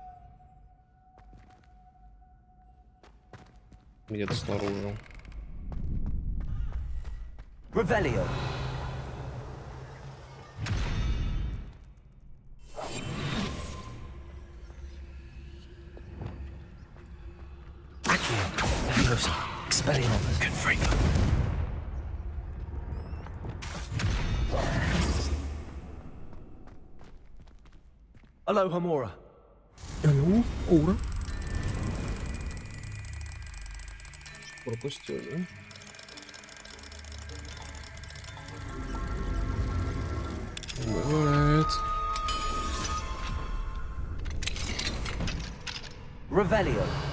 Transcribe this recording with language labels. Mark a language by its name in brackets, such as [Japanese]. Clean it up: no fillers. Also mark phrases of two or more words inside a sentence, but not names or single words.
[Russian] Где-то снаружи. [Latin] Revelio. Accio. Levioso. Expelliarmus. Confringo. Aloha Mora. Aloha Mora. [Russian] Пропустил, да? Бывает. [Latin] Revelio.